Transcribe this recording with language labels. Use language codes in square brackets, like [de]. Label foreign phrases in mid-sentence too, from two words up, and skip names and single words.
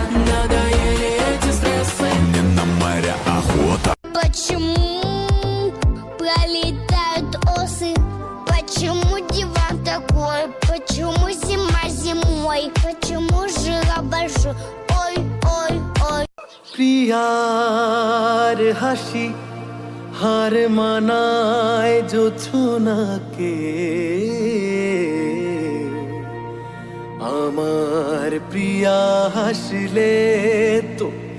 [ru] Надоели эти стрессы. Мне на море охота. Почему пролетают осы? Почему диван такой? Почему зима зимой? Почему жила большой? Ой, ой, ой. [bn] প্রিয়ার হাসি হার মানায় জোছনাকে আমার প্রিয়া হাসলে তো